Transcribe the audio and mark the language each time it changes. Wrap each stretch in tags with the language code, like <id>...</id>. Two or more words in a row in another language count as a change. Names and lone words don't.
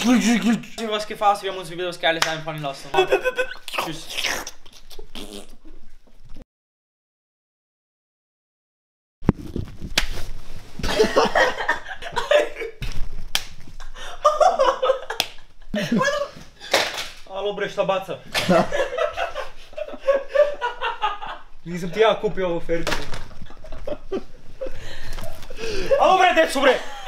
<de>Wir haben was gefasst, wir haben uns wieder was Geiles einfallen lassen.</de> <sr>Tschüss. Alo bre, šta baca? Nisam ti ja kupio ovu fergu. Alo bre, deco bre!</sr>